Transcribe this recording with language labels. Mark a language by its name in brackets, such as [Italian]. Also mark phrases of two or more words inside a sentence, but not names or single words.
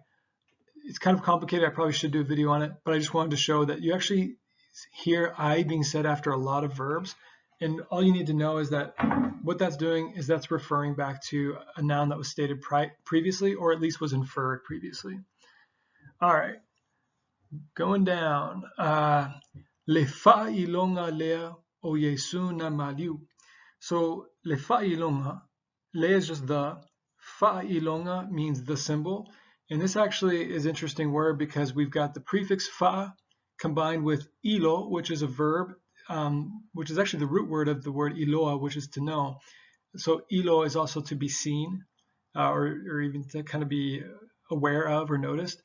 [English] It's kind of complicated. I probably should do a video on it, but I just wanted to show that you actually hear I being said after a lot of verbs. And all you need to know is that what that's doing is that's referring back to a noun that was stated previously, or at least was inferred previously. All right, going down. [Samoan] Le fa'ilonga lea o Yesu na maliu. [English] So [Samoan] le fa'ilonga, [English] le is just the, fa'ilonga means the symbol. And this actually is an interesting word because we've got the prefix fa combined with ilo, which is a verb, which is actually the root word of the word iloa, which is to know. So ilo is also to be seen, or even to kind of be aware of or noticed.